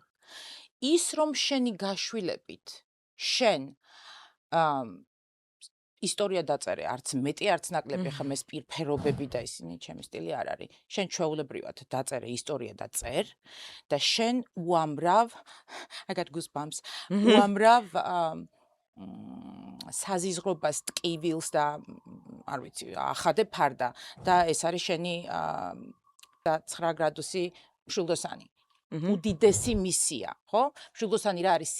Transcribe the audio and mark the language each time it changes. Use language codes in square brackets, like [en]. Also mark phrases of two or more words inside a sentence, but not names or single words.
[ka] ის რომ შენი გაშვილებით შენ ისტორია დაწერე, არც მეტი, არც ნაკლები, ხა მეს პირფერობები და ისინი ჩემი სტილი არ არის. შენ ჩვეულებრივად დაწერე ისტორია და წერ და შენ უამრავ [en] I got goosebumps. [ka] უამრავ საზიზღრობას ტკივილს და არ ვიცი, ახადე ფარდა და ეს არის შენი და 9 გრადუსი მშვილდოსანი. უდიდესი მისია, ხო? მშვილდოსანი რა არის?